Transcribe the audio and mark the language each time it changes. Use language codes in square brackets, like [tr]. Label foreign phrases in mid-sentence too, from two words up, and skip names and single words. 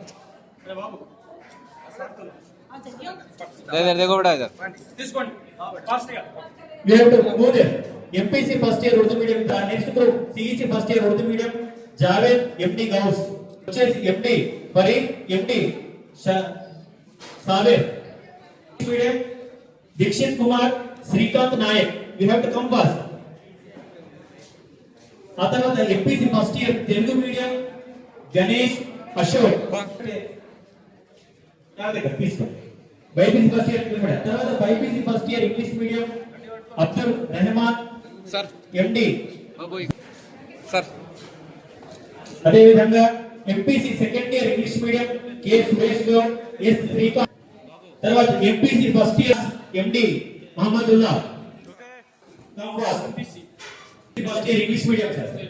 [hi] इधर देखो बेटा इधर [en] you have to go there MPC first year Urdu medium next group CEC first year Urdu medium Javed MD Gauss వచ్చేసి MD Farid MD Saber medium Dikshit Kumar Srikanth Nayak you have to come fast [te] ఆ తర్వాత [en] MPC first year Telugu medium గణేష్ అశోక్ BiPC first year తర్వాత BiPC first year English medium అబ్దుల్ రెహమాన్ సార్ ఎండి సార్ [te] అదే విధంగా [en] MPC second year English medium కె సురేష్ గౌడ్ ఎస్ శ్రీకాంత్ తర్వాత MPC first year ఎండి మహమ్మదుల్లా first year English medium sir